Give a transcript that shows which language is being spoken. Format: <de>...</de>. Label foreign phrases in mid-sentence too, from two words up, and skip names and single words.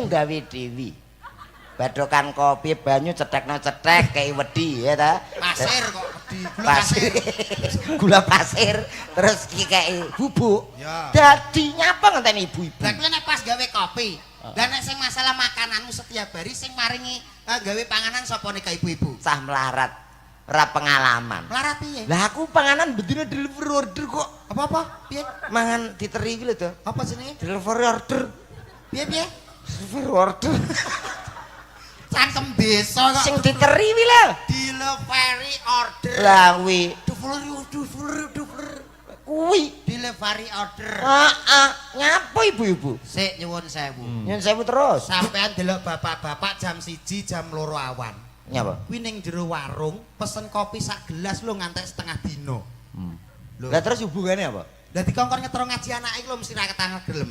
<jv>ibu-ibu. gawe dewi. Badokan kopi banyu cetek kayak wedi ya ta. Pasir kok di gula Pasir. pasir. Gula pasir terus iki kayak bubuk. Ya. Dadi nyapa ngenteni ibu-ibu. Lah kowe nek pas gawe kopi, lah nek sing masalah makananmu setiap hari sing maringi gawe panganan sapa nek ibu-ibu? Sah melarat. Ora pengalaman. Melarat piye? Lah aku panganan bedine</jv> <en>delivery order</en> <jv>kok. Apa-apa? Piye? Mangan diteri iki lho to. Apa jenenge?</jv> <en>Delivery order.</en> <jv>Piye?</jv> <en>Delivery order.</en> <jv>Cangkem desa kok. Sing diteri wi lho.</jv> <en>Delivery order.</en> <jv>Lah kuwi kuwi.</jv> <en>Delivery order.</en> <jv>Nyapa ibu-ibu? Sik nyuwun sewu. Nyun sewu terus. Sampean delok bapak-bapak jam 1 jam 2 awan. Nyapa? Kuwi ning jero warung pesen kopi sak gelas lho ngantek setengah dino. Lho.</jv> <id>Lah terus hubungannya apa?</id> <jv>Dadi kongkon ngetro ngaji anak iki lho mesti ra ketangel gelem.</jv>